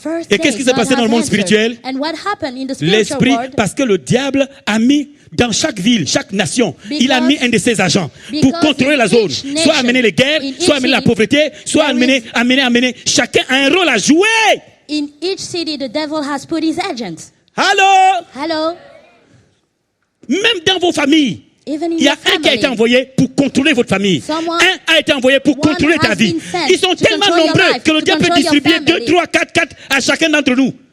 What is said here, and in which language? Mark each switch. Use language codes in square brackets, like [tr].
[fr] Et qu'est-ce qui s'est passé dans le monde spirituel? L'esprit, parce que le diable a mis dans chaque ville, chaque nation, il a mis un de ses agents pour contrôler la zone. Soit amener les guerres, soit amener la pauvreté, soit amener. Chacun a un rôle à jouer. [en] In each city, the devil has put his agents. [fr] Allô? Même dans vos familles. Il y a un qui a été envoyé pour contrôler votre famille. Un a été envoyé pour contrôler ta vie. Ils sont tellement nombreux que le diable peut distribuer 2, 3, 4 à chacun d'entre nous.